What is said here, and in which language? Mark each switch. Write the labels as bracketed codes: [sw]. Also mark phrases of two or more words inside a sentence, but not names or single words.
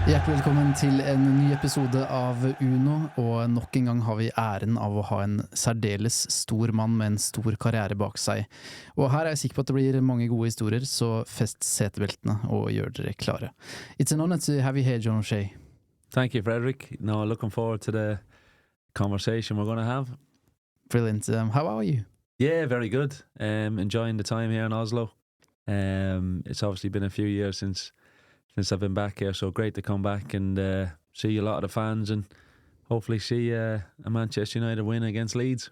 [no] Hjertelig velkommen til en ny episode av Uno, og nok en gang har vi æren av å ha en særdeles stor mann med en stor karriere bak seg. Og her er jeg sikker på at det blir mange gode historier, så fest setebeltene og gjør dere klare. [en] It's an honor to have you here, John O'Shea. Thank you, Fredrik. No, looking forward to the conversation we're going to have. Brilliant. How are you? Yeah, very good. Enjoying the time here in Oslo. It's obviously been a few years since I've been back here, so great to come back and see a lot of the fans and hopefully see a Manchester United win against Leeds.